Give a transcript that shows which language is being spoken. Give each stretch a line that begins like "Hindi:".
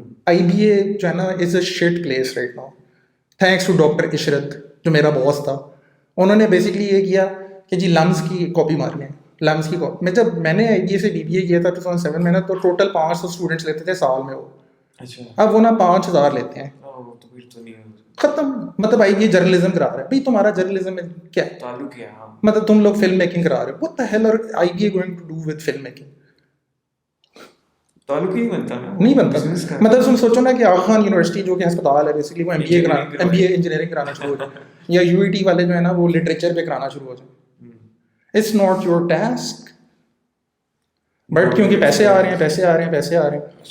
Urdu: IBA جو ہے نا
English: Is a shit place right now.
Urdu: Thanks to doctor عشرت جو میرا باس تھا، انہوں نے بیسکلی یہ کیا کہ جی لمز کی کاپی مارنی ہے. لمز کی کاپی میں جب میں نے IBA سے BBA کیا تھا 2007 میں نا تو ٹوٹل 500 اسٹوڈنٹس لیتے تھے سال میں وہ. اب وہ نا 5000 لیتے ہیں. ختم. مطلب IBA جرنلزم کرا رہا ہے. بھائی تمہارا جرنلزم میں کیا تعلق ہے؟ مطلب تم لوگ فلم میکنگ کرا رہے ہو.
English: what the hell are IBA going to do with film making؟
Urdu: تعلق ہی نہیں بنتا. مطلب تم سوچو نا کہ آغا خان یونیورسٹی جو کہ ہسپتال ہے بیسکلی وہ MBA انجینئرنگ کرانا شروع ہو جائے، یا UET والے جو ہے نا وہ لٹریچر پہ کرانا شروع ہو جائے.
English: it's not your task, but
Urdu: کیونکہ پیسے آ رہے ہیں.